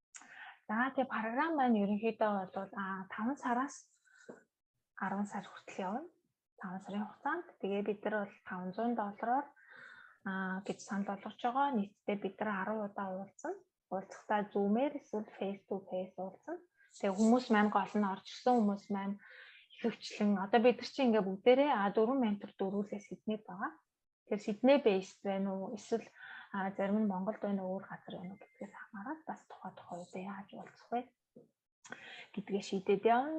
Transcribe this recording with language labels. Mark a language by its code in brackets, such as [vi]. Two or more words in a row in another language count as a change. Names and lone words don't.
[mn] За тэгээ програм маань ерөнхийдөө бол 5 сараас 10 сар хүртэл явна. 5 сарын хугацаанд. Тэгээ бид нар бол $500-оор гэж санал болгож байгаа. Нийтдээ бид нар 10 удаа уулзсан. Уулзахдаа Zoom-ээр эсвэл [en] face to face [mn] уулзсан. Тэгээ хүмүүс маань гол нь орж ирсэн хүмүүс маань хөвчлэн одоо бид нар чинь ингээ бүгдээрээ 4 ментор дөрвөлээс Сиднейд байгаа. Тэгэхээр Сидней based байна уу эсвэл зарим нь Монголд байна уу өөр газар байна уу гэдгээс хамаарат бас тухай үедээ яаж уулзах вэ гэдгээ шийдээд явна.